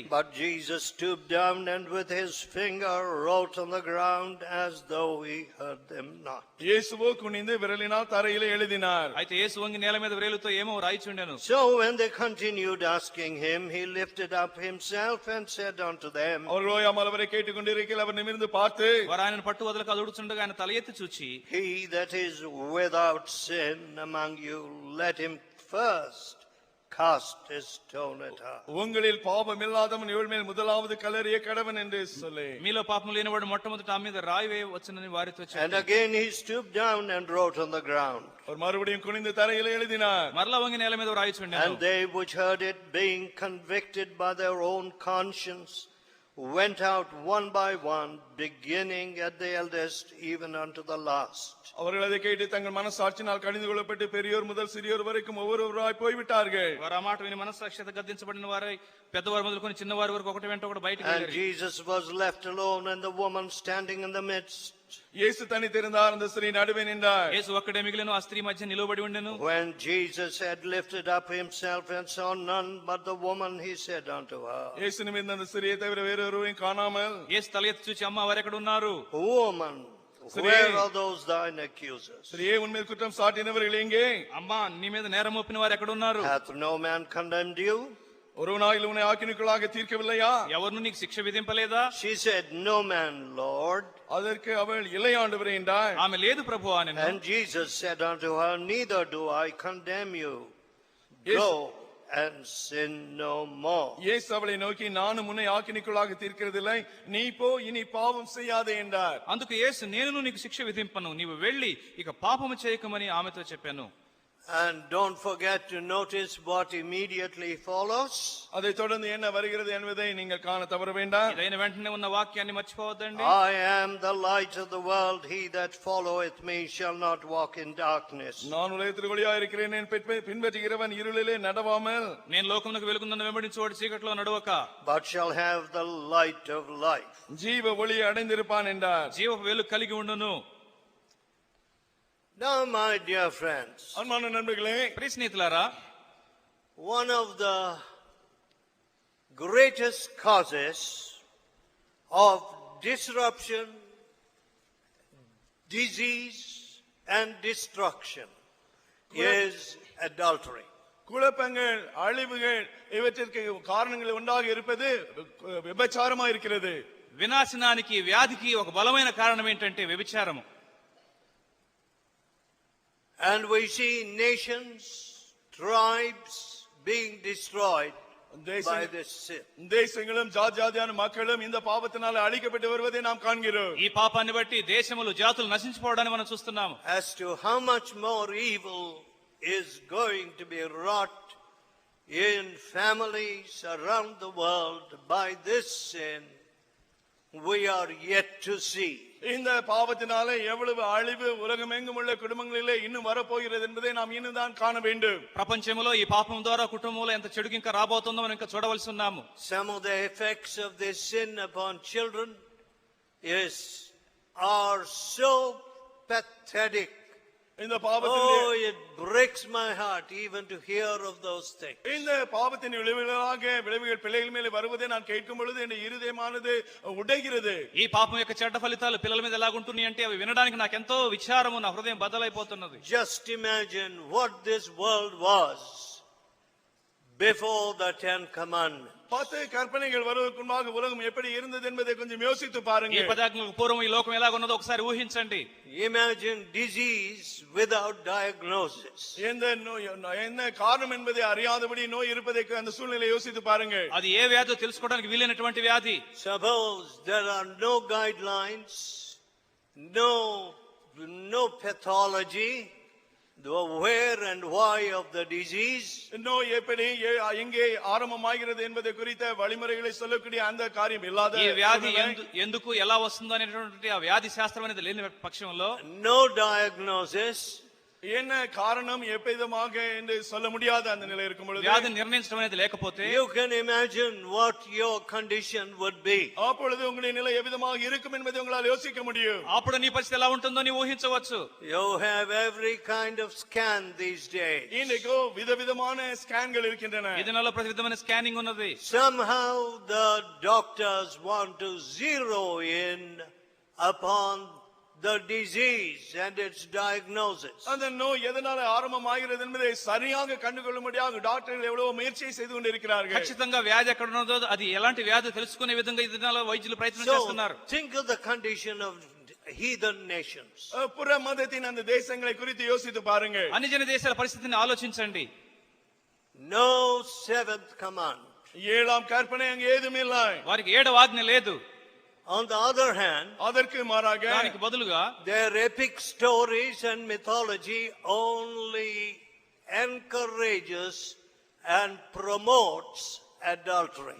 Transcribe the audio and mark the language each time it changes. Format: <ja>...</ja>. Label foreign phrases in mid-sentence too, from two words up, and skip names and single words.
<en>But Jesus stooped down and with his finger wrote on the ground as though he heard them not.</en> <ta>இயேசுவோ குனிந்து விரலினால் தரையிலே எழுதினார்.</ta> <te>అయితే యేసు వంగి నేల మీద వ్రేలుతో ఏమో రాయిచుండెను.</te> <en>So when they continued asking him, he lifted up himself and said unto them,</en> <ta>அவர் ஓயாமல் அவரை கேட்டுக்கொண்டிருக்கையில் அவர் நிமிர்ந்து பார்த்து,</ta> <te>వారు ఆయనను పట్టు వదలకు అదుడుచుండగా ఆయన తల ఎత్తి చూచి,</te> <en>He that is without sin among you, let him first cast his stone at her.</en> <ta>உங்களில் பாவம் இல்லாதவன் இவள் மேல் முதலாவது கல்லறிய கடவன் என்று சொல்லி,</ta> <te>మీలో పాపం లేనివాడు మొట్టమొదట ఆ మీద రాయి వేయవచ్చునని వారితో</te> <en>And</en> <te>చెప్పాడు.</te> <en>again he stooped down and wrote on the ground.</en> <ta>அவர் மறுபடியும் குனிந்து தரையிலே எழுதினார்.</ta> <te>మరలా వంగి నేల మీద రాయిచుండెను.</te> <en>And they which heard it, being convicted by their own conscience, went out one by one, beginning at the eldest even unto the last.</en> <ta>அவர்கள் அதை கேட்டு தங்கள் மனசாட்சியினால் கடிந்து கொள்ளப்பட்டு பெரியோர் முதல் சிறியோர் வரைக்கும் ஒவ்வொருவராய் போய்விட்டார்கள்.</ta> <te>వారు ఆ మాట విని మనస్సాక్షిత గద్దించబడిన వారై పెద్దవారు మొదలుకొని చిన్నవారి వరకు ఒకటి వెంట ఒకటి బయటికి</te> <en>And</en> <te>వెళ్ళారు.</te> <en>Jesus was left alone, and the woman standing in the midst.</en> <ta>இயேசு தனித்திருந்தார், அந்த ஸ்திரீ நடுவே நின்றார்.</ta> <te>యేసు ఒక్కడే మిగిలిన ఆ స్త్రీ మధ్య నిలవబడి ఉండెను.</te> <en>When Jesus had lifted up himself and saw none but the woman, he said unto her,</en> <ta>இயேசு நிமிர்ந்த அந்த ஸ்திரியை தவிர வேறொருவரையும் காணாமல்,</ta> <te>యేసు తల ఎత్తి చూచి, అమ్మ వారెక్కడ ఉన్నారు?</te> <en>Woman, where are those thine accusers?</en> <ta>ஸ்திரியே, உன்மேல் குற்றம் சாட்டினவர்கள் எங்கே?</ta> <te>అమ్మా, నీ మీద నేరం మోపిన వారు ఎక్కడ ఉన్నారు?</te> <en>Hath no man condemned you?</en> <ta>ஒருவனாயில் உன்னை ஆக்கினைக்குள்ளாக தீர்க்கவில்லையா?</ta> <te>ఎవరు నీకు శిక్ష విధింపలేదా?</te> <en>She said, No man, Lord.</en> <ta>அதற்கு அவள், இல்லை ஆண்டவரே என்றாள்.</ta> <te>ఆమె లేదు ప్రభువా అనెను.</te> <en>And Jesus said unto her, Neither do I condemn you. Yes. Go and sin no more.</en> <ta>இயேசு அவளை நோக்கி, நானும் உன்னை ஆக்கினைக்குள்ளாக தீர்க்கிறதில்லை, நீ போ, இனி பாவம் செய்யாதே என்றார்.</ta> <te>అందుకు యేసు, నేను నీకు శిక్ష విధింపను, నీవు వెళ్ళి ఇక పాపము చేయకమని ఆమెతో చెప్పాను.</te> <en>And don't forget to notice what immediately follows.</en> <ta>அதை தொடர்ந்து என்ன வருகிறது என்பதை நீங்கள் காண தவற வேண்டாம்.</ta> <te>ఇదైన వెంటనే ఉన్న వాక్యాన్ని మర్చిపోవద్దండి.</te> <en>I am the light of the world. He that followeth me shall not walk in darkness.</en> <ta>நான் உலகத்தில் ஒளியா இருக்கிறேன், பின்பற்றுகிறவன் இருளிலே நடவாமல்,</ta> <te>నేను లోకమునకు వెలుగునన్ను వెంబడించువాడు చీకట్లో నడవక,</te> <en>But shall have the light of life.</en> <ta>ஜீவ ஒளியை அடைந்திருப்பான் என்றார்.</ta> <te>జీవపు వెలుగు కలిగి ఉండును.</te> <en>Now, my dear friends,</en> <ta>அன்பான நண்பர்களே,</ta> <te>ప్రియ స్నేహితులారా,</te> <en>one of the greatest causes of disruption, disease, and destruction is adultery.</en> <ta>குழப்பங்கள், அழிவுகள் இவற்றிற்கு காரணங்கள் உண்டாக இருப்பது விபச்சாரமா இருக்கிறது.</ta> <te>వినాశనానికి, వ్యాధికి ఒక బలమైన కారణం ఏంటంటే వ్యభిచారము.</te> <en>And we see nations, tribes being destroyed by this sin.</en> <ta>தேசங்களும் ஜாதியான மக்களும் இந்த பாவத்தினால அழிக்கப்பட்டு வருவதை நாம் காண்கிறோம்.</ta> <te>ఈ పాపాన్ని బట్టి దేశములు, జాతులు నశించిపోవడాన్ని మనం చూస్తున్నాము.</te> <en>As to how much more evil is going to be wrought in families around the world by this sin, we are yet to see.</en> <ta>இந்த பாவத்தினாலே எவ்வளவு அழிவு உலகமெங்கும் உள்ள குடும்பங்களிலே இன்னும் வரப்போகிறது என்பதை நாம் இன்னும் தான் காண வேண்டும்.</ta> <te>ప్రపంచంలో ఈ పాపం ద్వారా కుటుంబంలో ఎంత చెడుకు ఇంకా రాబోతుందో మనం ఇంకా చూడవలసి ఉన్నాము.</te> <en>Some of the effects of this sin upon children are so pathetic.</en> <ta>இந்த</ta> <en>Oh,</en> <ta>பாவத்தின்</ta> <en>it breaks my heart even to hear of those things.</en> <ta>இந்த பாவத்தின் விளைவுகள் பிள்ளைகள் மேலே வருவதை நான் கேட்கும் பொழுது என் இருதயமானது உடைகிறது.</ta> <te>ఈ పాపం యొక్క చెడ్డ ఫలితాలు పిల్లల మీద ఎలాగుంటున్నాయి అంటే అవి వినడానికి నాకు ఎంతో విచారము, నా హృదయం బదలైపోతున్నది.</te> <en>Just imagine what this world was before the 10 Commandments.</en> <ta>10 கற்பனைகள் வருவதற்கு முன்பாக உலகம் எப்படி இருந்தது என்பதை கொஞ்சம் யோசித்து</ta> <te>ఈ</te> <ta>பாருங்க.</ta> <te>10 ఆజ్ఞలకు పూర్వం ఈ లోకం ఎలాగున్నదో ఒకసారి ఊహించండి.</te> <en>Imagine disease without diagnosis.</en> <ta>என்ன காரணம் என்பதை அறியாதபடி நோய் இருப்பதை அந்த சூழ்நிலை யோசித்து பாருங்க.</ta> <te>అది ఏ వ్యాధో తెలుసుకోవడానికి వీలైనటువంటి వ్యాధి.</te> <en>Suppose there are no guidelines, no pathology, the where and why of the disease.</en> <ta>நோய் எப்படி எங்கே ஆரம்பமாகிறது என்பதை குறித்த வழிமுறைகளை சொல்லக்கூடிய அந்த காரியம் இல்லாத</ta> <te>ఈ వ్యాధి ఎందుకు ఎలా వస్తుందో అనేటువంటి ఆ వ్యాధి శాస్త్రం అనేది లేని పక్షంలో,</te> <en>no diagnosis,</en> <ta>என்ன காரணம் எவ்விதமாக என்று சொல்ல முடியாத அந்த நிலை இருக்கும் பொழுது,</ta> <te>వ్యాధి నిర్ణయించడం అనేది లేకపోతే,</te> <en>you can imagine what your condition would be.</en> <ta>அப்பொழுது உங்களுடைய நிலை எவ்விதமாக இருக்கும் என்பதை உங்களால் யோசிக்க முடியும்.</ta> <te>అప్పుడు నీ పరిస్థితి ఎలా ఉంటుందో నీ ఊహించవచ్చు.</te> <en>You have every kind of scan these days.</en> <ta>இன்றைக்கு விதவிதமான ஸ்கேன்கள் இருக்கின்றன.</ta> <te>ఈ దినాల్లో ప్రతి విధమైన స్కానింగ్ ఉన్నది.</te> <en>Somehow the doctors want to zero in upon the disease and its diagnosis.</en> <ta>அந்த நோய் எதனால ஆரம்பமாகிறது என்பதை சரியாக கண்டுகொள்ளும்படியாக டாக்டர்கள் எவ்வளவு முயற்சி செய்து கொண்டிருக்கிறார்கள்.</ta> <te>ఖచ్చితంగా వ్యాధి ఎక్కడ ఉన్నదో అది ఎలాంటి వ్యాధి తెలుసుకునే విధంగా ఈ దినాల్లో వైద్యులు ప్రయత్నం చేస్తున్నారు.</te> <en>Think of the condition of heathen nations.</en> <ta>புற மதத்தின் அந்த தேசங்களை குறித்து யோசித்து பாருங்க.</ta> <te>అన్యజన దేశాల పరిస్థితిని ఆలోచించండి.</te> <en>No seventh command.</en> <ta>ஏழாம் கற்பனை அங்கே ஏதும் இல்லை.</ta> <te>వారికి 7వ ఆజ్ఞ లేదు.</te> <en>On the other hand,</en> <ta>அதற்கு மாறாக</ta> <te>దానికి బదులుగా</te> <en>their epic stories and mythology only encourages and promotes adultery.</en>